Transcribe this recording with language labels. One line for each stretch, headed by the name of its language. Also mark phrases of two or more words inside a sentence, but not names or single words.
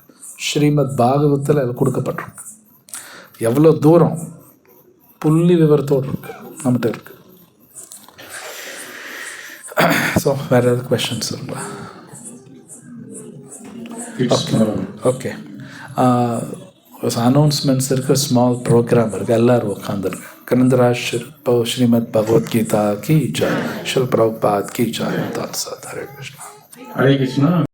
Tamil: ஸ்ரீமத் பாகவத்தில் அது கொடுக்கப்பட்டிருக்கு. எவ்வளோ தூரம் புள்ளி விவரத்தோடு இருக்கு நம்மகிட்ட இருக்குது. ஸோ வேறு ஏதாவது கொஷின்ஸ் இருக்குங்களா? ஓகே, அனௌன்ஸ்மெண்ட்ஸ் இருக்குது,
English: small program
Tamil: இருக்குது, எல்லோரும் உட்காந்துருக்கு.
Hindi: कनिंद्राज श्रीमद् भगवद गीता की जय, शिल प्रभुपाद की जय।
Sanskrit: हरे कृष्णा। हरे कृष्णा।